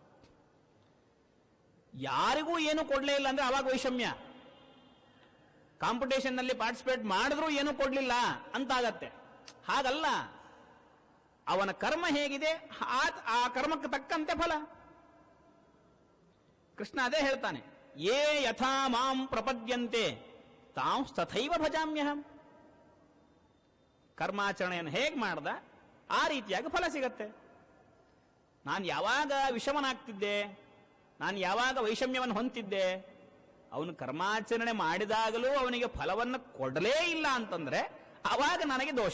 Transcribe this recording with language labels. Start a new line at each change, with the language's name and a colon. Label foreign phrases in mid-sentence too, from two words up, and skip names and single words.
Kannada: ಯಾರಿಗೂ ಏನು ಕೊಡ್ಲೇ ಇಲ್ಲ ಅಂದ್ರೆ ಅವಾಗ ವೈಷಮ್ಯ. ಕಾಂಪಿಟೇಷನ್ ನಲ್ಲಿ ಪಾರ್ಟಿಸಿಪೇಟ್ ಮಾಡಿದ್ರೂ ಏನು ಕೊಡ್ಲಿಲ್ಲ ಅಂತಾಗತ್ತೆ. ಹಾಗಲ್ಲ, ಅವನ ಕರ್ಮ ಹೇಗಿದೆ ಆ ಕರ್ಮಕ್ಕೆ ತಕ್ಕಂತೆ ಫಲ. ಕೃಷ್ಣ ಅದೇ ಹೇಳ್ತಾನೆ,
Sanskrit: ಯೇ ಯಥಾ ಮಾಂ ಪ್ರಪದ್ಯಂತೆ ತಾಂ ತಥೈವ ಭಜಾಮ್ಯಹಂ.
Kannada: ಕರ್ಮಾಚರಣೆಯನ್ನು ಹೇಗೆ ಮಾಡ್ದ ಆ ರೀತಿಯಾಗಿ ಫಲ ಸಿಗತ್ತೆ. ನಾನು ಯಾವಾಗ ವಿಷಮನಾಗ್ತಿದ್ದೆ, ನಾನು ಯಾವಾಗ ವೈಷಮ್ಯವನ್ನು ಹೊಂದಿದ್ದೆ, ಅವನು ಕರ್ಮಾಚರಣೆ ಮಾಡಿದಾಗಲೂ ಅವನಿಗೆ ಫಲವನ್ನು ಕೊಡಲೇ ಇಲ್ಲ ಅಂತಂದ್ರೆ ಅವಾಗ ನನಗೆ ದೋಷ.